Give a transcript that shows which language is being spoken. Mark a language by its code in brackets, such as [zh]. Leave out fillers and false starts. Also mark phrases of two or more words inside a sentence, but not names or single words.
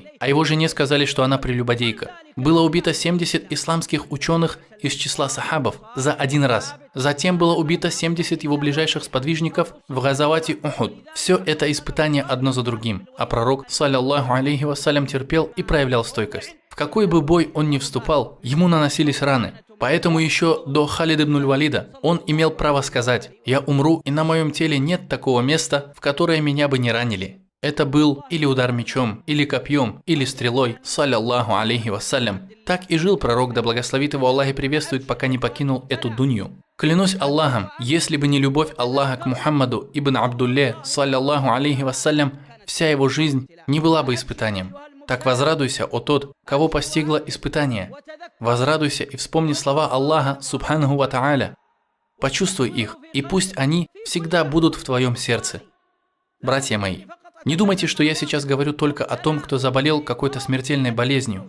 [ru] А его жене сказали, что она прелюбодейка. Было убито 70 исламских ученых из числа сахабов за один раз. Затем было убито 70 его ближайших сподвижников в Газавате Ухуд. Все это испытания одно за другим. А пророк, [ar] صلى الله عليه وسلم, [ru] терпел и проявлял стойкость. В какой бы бой он ни вступал, ему наносились раны. Поэтому еще до Халид ибн аль-Валида он имел право сказать: «Я умру, и на моем теле нет такого места, в которое меня бы не ранили». Это был или удар мечом, или копьем, или стрелой, [ar] صلى الله عليه وسلم. [ru] Так и жил пророк, да благословит его Аллах и приветствует, пока не покинул эту дунью. Клянусь Аллахом, если бы не любовь Аллаха к Мухаммаду ибн Абдулле, [ar] صلى الله عليه وسلم, [ru] вся его жизнь не была бы испытанием. Так возрадуйся, о тот, кого постигло испытание. Возрадуйся и вспомни слова Аллаха, [ar] سبحانه وتعالى. [ru] Почувствуй их, и пусть они всегда будут в твоем сердце. Братья мои, не думайте, что я сейчас говорю только о том, кто заболел какой-то смертельной болезнью.